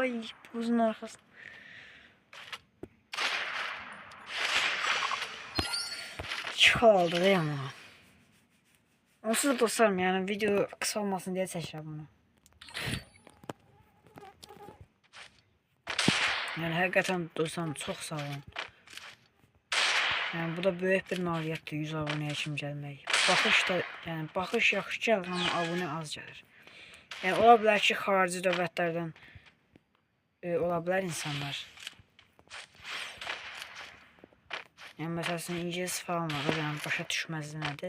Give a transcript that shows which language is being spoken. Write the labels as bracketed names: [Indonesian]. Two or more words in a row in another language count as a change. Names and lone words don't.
[Turkish] Ay, buzun arkası. Çıkaldı değil mi? Onsuz da dostlarım, yani video kısa olmasın diye seçeceğim bunu. Yani hakikaten dostlarım çok sağ olun. [Azerbaijani] Yani bu da büyük bir nailiyyətdir 100 abunəyə kim gəlmək. Baxış da, yəni baxış yaxşı gəlir, amma abunə az gəlir. Yəni ola bilər ki, xarici dövlətlərdən ola bilər insanlar. Yəni məsələn ingilis falan var, yəni başa düşməz nədir.